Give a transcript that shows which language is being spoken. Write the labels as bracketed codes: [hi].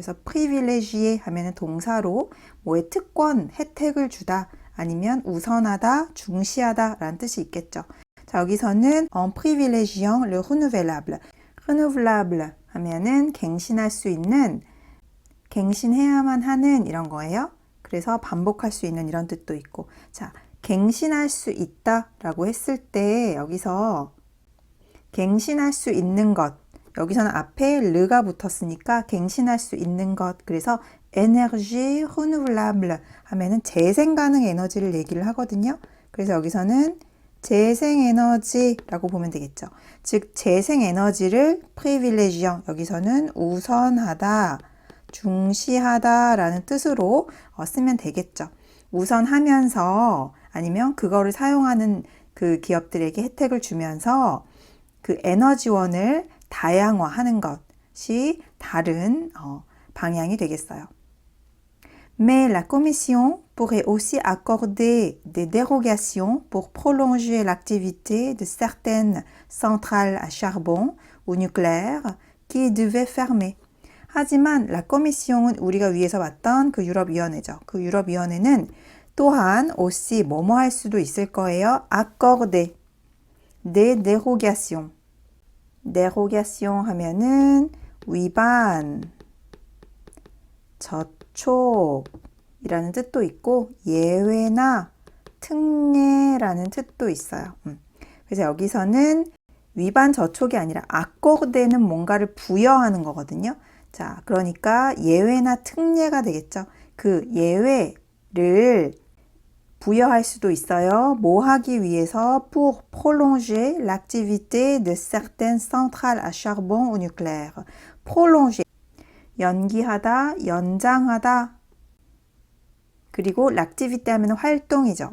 [ko] 그래서 privilégier 하면은 동사로 뭐의 특권, 혜택을 주다 아니면 우선하다, 중시하다 라는 뜻이 있겠죠. 자, [fr] 여기서는 en privilégiant le renouvelable. [ko] renouvelable 하면은 갱신할 수 있는, 갱신해야만 하는 이런 거예요. 그래서 반복할 수 있는 이런 뜻도 있고. 자, 갱신할 수 있다 라고 했을 때 여기서 갱신할 수 있는 것, 여기서는 앞에 르가 붙었으니까 갱신할 수 있는 것, 그래서 [fr] énergie renouvelable [ko] 하면은 재생 가능 에너지를 얘기를 하거든요. 그래서 여기서는 재생 에너지라고 보면 되겠죠. 즉 재생 에너지를 privilégiant, 여기서는 우선하다, 중시하다 라는 뜻으로 쓰면 되겠죠. 우선하면서 아니면 그거를 사용하는 그 기업들에게 혜택을 주면서 그 에너지원을 다양화하는 것이 다른 방향이 되겠어요. [fr] Mais la Commission pourrait aussi accorder des dérogations pour prolonger l'activité de certaines centrales à charbon ou nucléaires qui devaient fermer. [ko] 하지만 La Commission은 우리가 위에서 봤던 그 유럽위원회죠. 그 유럽위원회는 또한 aussi 뭐뭐 할 수도 있을 거예요. [fr] accorder des dérogations. [ko] dérogation 하면은 위반, 저촉이라는 뜻도 있고 예외나 특례라는 뜻도 있어요. 그래서 여기서는 위반, 저촉이 아니라 accorder는 뭔가를 부여하는 거거든요. 자, 그러니까 예외나 특례가 되겠죠. 그 예외를 부여할 수도 있어요. 뭐 하기 위해서 [fr] pour prolonger l'activité de certaines centrales à charbon ou nucléaire. [ko] prolonger, 연기하다, 연장하다. 그리고 l'activité 하면 활동이죠.